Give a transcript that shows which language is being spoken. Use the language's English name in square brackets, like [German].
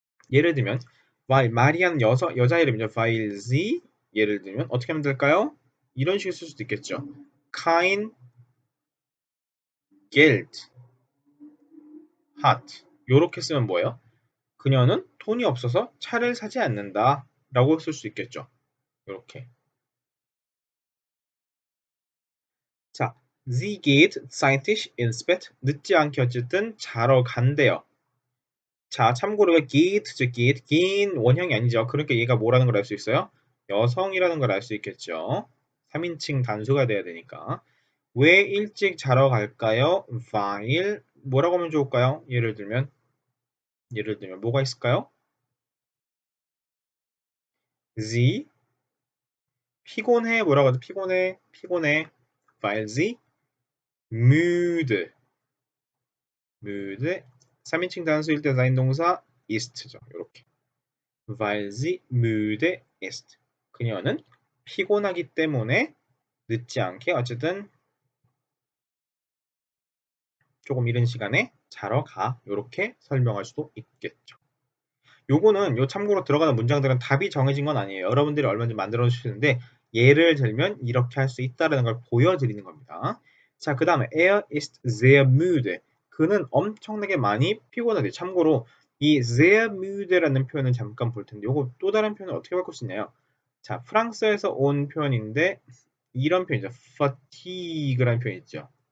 [Korean] 예를 들면 weil 마리아는 여자 이름이죠. [German] weil sie [Korean] 예를 들면 어떻게 하면 될까요? 이런 식으로 쓸 수도 있겠죠. [German] kein Geld hat [Korean] 요렇게 쓰면 뭐예요? 그녀는 돈이 없어서 차를 사지 않는다 라고 쓸 수 있겠죠. 요렇게. [German] 자, sie geht zeitig ins Bett. [Korean] 늦지 않게 어쨌든 자러 간대요. 자, 참고로 geht죠, geht. gehen 원형이 아니죠. 그러니까 얘가 뭐라는 걸 알 수 있어요? 여성이라는 걸 알 수 있겠죠. 3인칭 단수가 돼야 되니까. 왜 일찍 자러 갈까요? weil 뭐라고 하면 좋을까요? 예를 들면 뭐가 있을까요? sie 피곤해 뭐라고 하죠? 피곤해 [German] weil sie müde [Korean] 3인칭 단수일 때 사인동사 ist죠. 이렇게 [German] weil sie müde ist [Korean] 그녀는 피곤하기 때문에 늦지 않게 어쨌든 조금 이른 시간에 자러 가 이렇게 설명할 수도 있겠죠. 요거는 요 참고로 들어가는 문장들은 답이 정해진 건 아니에요. 여러분들이 얼마든지 만들어 주시는데 예를 들면 이렇게 할 수 있다라는 걸 보여드리는 겁니다. [German] 자, 그 다음에 er ist sehr müde. [Korean] 그는 엄청나게 많이 피곤하대. 참고로 이 [German] sehr müde [Korean] 라는 표현은 잠깐 볼 텐데 요거 또 다른 표현을 어떻게 바꿀 수 있나요? 자, 프랑스에서 온 표현인데 이런 표현이죠. fatigue라는 표현 있죠.